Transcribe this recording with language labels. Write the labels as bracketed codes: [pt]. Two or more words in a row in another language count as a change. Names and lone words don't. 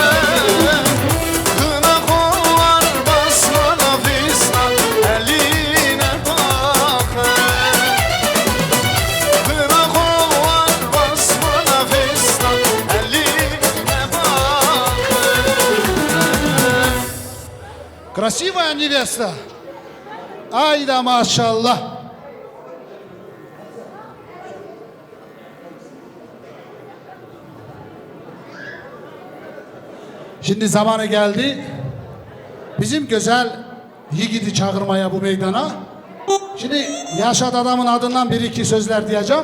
[tr] Kına kollar basmana fistan eline bakın. Kına kollar basmana fistan eline bakın. [ru] Красивая невеста. Ай да [tr] maşallah. Şimdi zamanı geldi. Bizim güzel yiğidi çağırmaya bu meydana. Şimdi yaşat adamın adından bir iki sözler diyeceğim.